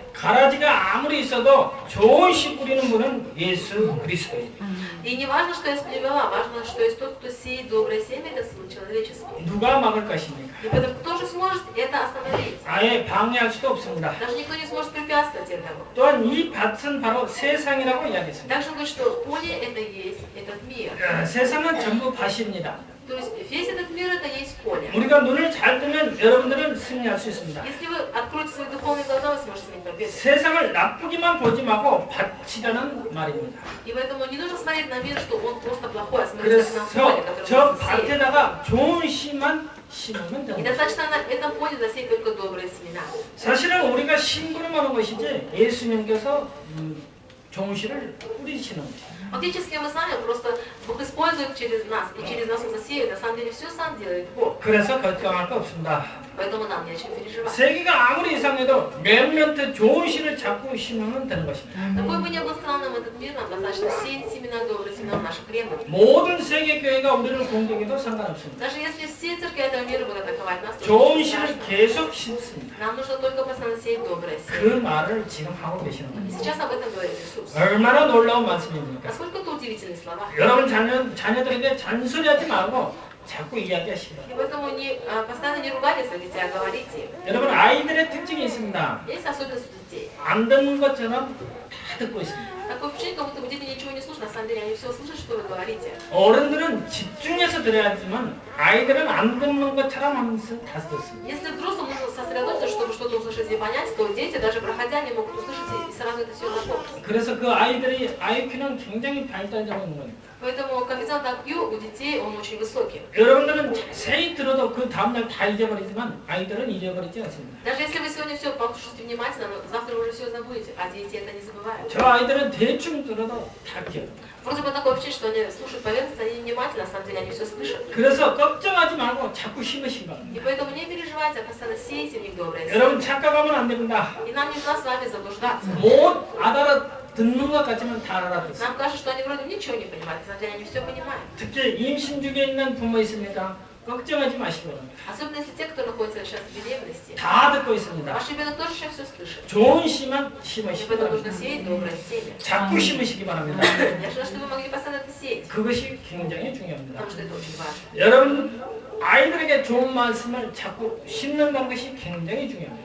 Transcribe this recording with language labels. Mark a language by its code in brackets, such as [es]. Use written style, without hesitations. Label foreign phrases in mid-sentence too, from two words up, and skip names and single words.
[ko] 가라지가 아무리 있어도 좋은 씨 뿌리는 분은 예수 그리스도입니다. [ru] И не важно, что есть плевела, важно, что есть тот, кто сеет доброе семя, это Сын Человеческий. [ko] 누가 막을 것입니까? [ru] И поэтому кто же сможет это остановить? [ko] 아예 방해할 수도 없습니다. [ru] Даже никто не сможет препятствовать этому. [ko] 또한 이 밭은 바로 세상이라고 이야기했습니다. [ru] Также он говорит, что поле это есть этот мир. [ko] 세상은 전부 밭입니다. [ru] То есть весь этот мир это есть поле. [ko] 우리가 눈을 잘 뜨면 여러분들은 승리할 수 있습니다. [ru] Если вы откроете свои духовные глаза, вы сможете иметь победу. [ko] 세상을 나쁘기만 보지 말고 밭이라는 말입니다. [ru] И поэтому не нужно смотреть на мир, что он просто плохой, а смотреть на [ko] 그래서 [ru] поле, которое [ko] 저 [ru] он сеет. [ko] 밭에다가 좋은 씨만 심으면 [ru] И [ko] 됩니다. [ru] достаточно на этом поле засеять только добрые семена. [ko] 사실은 우리가 심부름하는 것이지 예수님께서 좋은 씨를 뿌리시는 거죠. [ru] Фактически мы сами просто Бог использует через нас, и через нас Он засеет. На самом деле все сам делает Бог. [ko] 그래서 걱정할 거 없습니다. [ru] Поэтому нам не о чем переживать. [ko] 세계가 아무리 이상해도 몇몇 좋은 씨를 자꾸 심으면 되는 것입니다. [ru] Какой бы ни был странным этот мир, нам достаточно сеять семена добрые семена в наших рядах. [ko] 모든 세계 교회가 우리를 공격해도 상관없습니다. [ru] Даже если все церкви этого мира будут атаковать нас, то [ko] 좋은 [ru] не [ko] 씨를 [ru] страшно. [ko] 계속 심습니다. [ru] Нам нужно только постоянно сеять доброе семя. [ko] 그 말을 지금 하고 계시는 [ru] И [ko] 겁니다. [ru] сейчас об этом говорит Иисус. [ko] 얼마나 놀라운 말씀입니까? [ru] Насколько это удивительные слова. [ko] 여러분 자녀들에게 잔소리하지 말고 자꾸 이야기하시라. [ru] И поэтому постоянно не ругайте своих детей, а говорите. [ko] 여러분 아이들의 특징이 있습니다. [ru] Есть особенность у детей. [ko] 안 듣는 것처럼 다 듣고 있습니다. [ru] Такое впечатление, как будто дети ничего не слушают, на самом деле они все слышат, что вы говорите. [ko] 어른들은 집중해서 들어야지만 아이들은 안 듣는 것처럼 하면서 다 듣습니다. [ru] Если взрослым нужно сосредоточиться, чтобы что-то услышать и понять, то дети, даже проходя, не могут услышать и сразу это все запомнить. [ko] 그래서 그 아이들이 IQ는 굉장히 발달되고 있는 겁니다. [ru] Поэтому коэффициент IQ у детей, он очень высокий. [ko] 여러분들은 자세히 들어도 그 다음날 다 잊어버리지만 아이들은 잊어버리지 않습니다. [ru] Даже если вы сегодня все послушаете внимательно, но завтра вы уже все забудете, а дети это не забывают. [ko] 저 아이들은 대충 들어도 다 기억합니다. [ru] Вроде бы такое впечатление, что они слушают поверхностно, они внимательно, на самом деле они все слышат. [ko] 그래서 걱정하지 말고 자꾸 심으시기 바랍니다. [ru] И поэтому не переживайте, а постоянно сейте в них доброе. [ko] 여러분 착각하면 안 됩니다. [ru] И нам не нужно с вами заблуждаться. [ko] 못 알아듣는 것 같지만 다 알아듣습니다. [ru] Нам кажется, что они вроде ничего не понимают, на самом деле они все понимают. [ko] 특히 임신 중에 있는 부모 있습니까? 걱정하지 마시기 바랍니다. [ru] Особенно если те, кто находится сейчас в беременности. [ko] 다 듣고 있습니다. [ru] Ваш ребенок тоже сейчас все слышит. [ko] 좋은 씨만 [ru] И [ko] 심으시기 [ru] поэтому нужно [ko] 바랍니다. [ru] сеять доброе семя. [ko] 자꾸 심으시기 바랍니다. [ru] Я желаю, чтобы вы могли постоянно это сеять, [ko] 그것이 굉장히 중요합니다. [ru] потому что это очень важно. [ko] 여러분 아이들에게 좋은 말씀을 자꾸 심는다는 것이 굉장히 중요합니다.